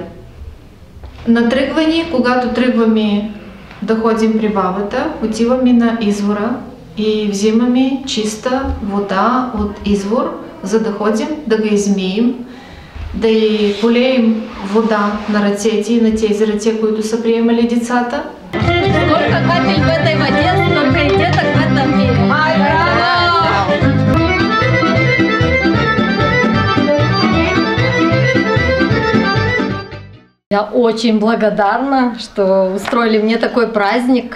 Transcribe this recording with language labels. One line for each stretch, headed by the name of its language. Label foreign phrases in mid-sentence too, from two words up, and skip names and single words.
Bulgarian: На тръгване, когато тръгваме да ходим при бабата, отиваме на извора и взимаме чиста вода от извор, за да ходим да го измием, да й полеем вода на ръцете и на тези ръце, които са приемали децата.
Russian: Сколько капель в этой воде, столько и деток в этом мире. Я очень благодарна, что устроили мне такой праздник.